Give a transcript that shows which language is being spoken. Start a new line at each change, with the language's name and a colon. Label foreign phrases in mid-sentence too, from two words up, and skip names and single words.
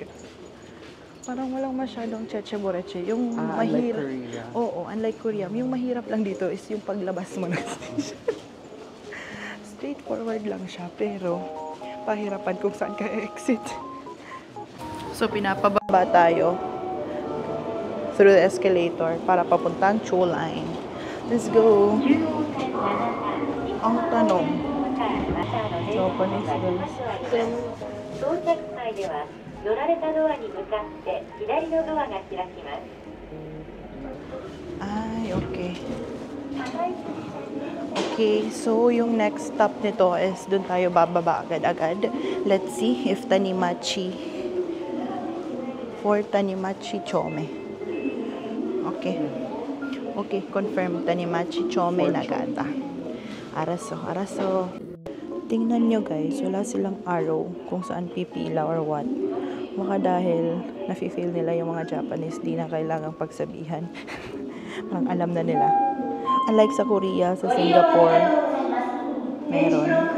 Filipino: Parang walang masyadong cheche-boreche. Yung mahirap. Korea. Oo, unlike Korea. Yung mahirap lang dito is yung paglabas mo ng station. Straightforward lang siya, pero pahirapan kung saan ka exit. So, pinapababa tayo
English: through the escalator
Filipino: para papuntang Chu Line.
English: Let's go!
Filipino: Ang tanong.
English: Japanese guys.
Japanese: 到着際では乗られたドアに向かって左のドアが開きます。
Filipino: Ay, okay. Okay, so yung next stop nito is dun tayo bababa agad-agad.
English: Let's see if Tanimachi. For Tanimachi Chome. Okay. Okay, confirm. Tanimachi Chome Nagata.
Korean: Araso.
Filipino: Tingnan nyo guys, wala silang arrow kung saan pipila
English: or what.
Filipino: Baka dahil nafe-feel nila yung mga Japanese, di na kailangang pagsabihan. Parang alam na nila. Unlike sa Korea, sa Singapore, meron.